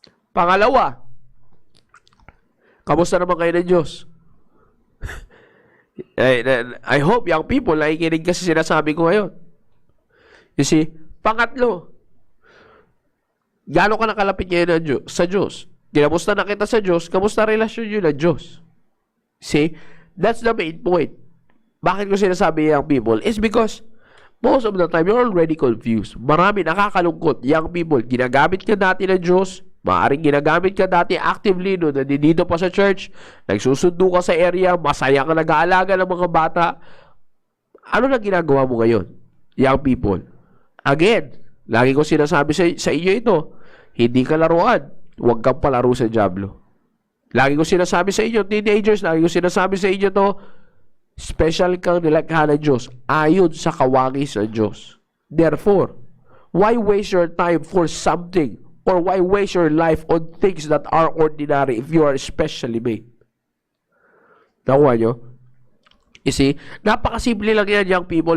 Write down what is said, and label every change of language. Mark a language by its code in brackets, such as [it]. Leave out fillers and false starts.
[tl] Pangalawa, kamusta naman kayo ng Diyos? I hope young people nakikinig kasi sinasabi ko ngayon. You see, pangatlo, gaano ka nakalapit ngayon sa Diyos? Kinamusta na kita sa Diyos, kamusta relasyon yun ng Diyos? [en] See, that's the main point. Bakit ko sinasabi young people? It's because most of the time, you're already confused. [tl] Marami nakakalungkot. Young people, ginagamit ka dati ng Diyos. Maaaring ginagamit ka dati actively no, nandito pa sa church. Nagsusundo ka sa area. Masaya ka nag-aalaga ng mga bata. Ano na ginagawa mo ngayon? Young people. Again, lagi ko sinasabi sa inyo ito. Hindi ka laruan. Huwag kang palaro sa Diablo. Lagi ko sinasabi sa inyo, teenagers, lagi ko sinasabi sa inyo to, special kang nilakha ng Diyos ayon sa kawangis ng Diyos. [en] Therefore, why waste your time for something or why waste your life on things that are ordinary if you are specially made? Nakuha nyo? [tl] You see, napakasimple lang yan, young people.